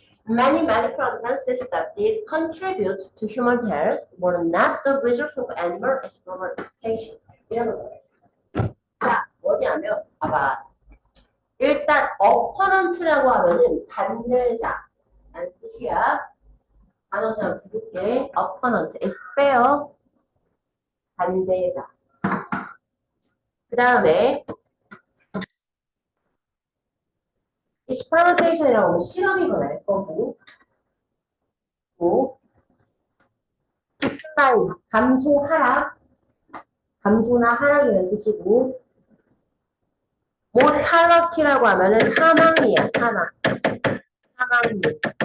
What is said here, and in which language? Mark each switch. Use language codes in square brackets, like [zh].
[en] Many medical advances that these contribute to human health were not the result of animal experimentation. [ko] 이런 거 있어요. 자, 뭐냐면, 봐봐. 일단, opponent라고 하면은 반대자라는 뜻이야. 단어 좀 부를게. opponent, spell, 반대자. 그 다음에, experimentation이라고 하면 실험이거나 할 거고, decline, 감소, 하락, 감소나 하락이라는 뜻이고, mortality라고 하면은 사망이야, 사망. 사망률.